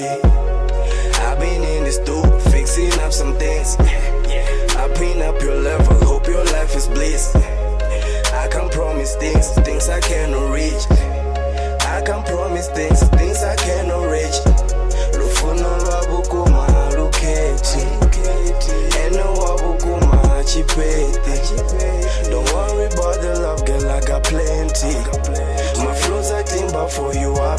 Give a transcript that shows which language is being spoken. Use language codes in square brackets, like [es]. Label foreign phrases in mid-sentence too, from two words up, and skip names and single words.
[en] I've been in the stool, fixing up some things. I pin up your level, hope your life is bliss. I can promise things I cannot reach. I can promise things I cannot reach. [bem] Lufuno lwabukuma luketi, eno wabukuma chipeti. [en] Don't worry about the love, girl, I got plenty. My flows I think, but for you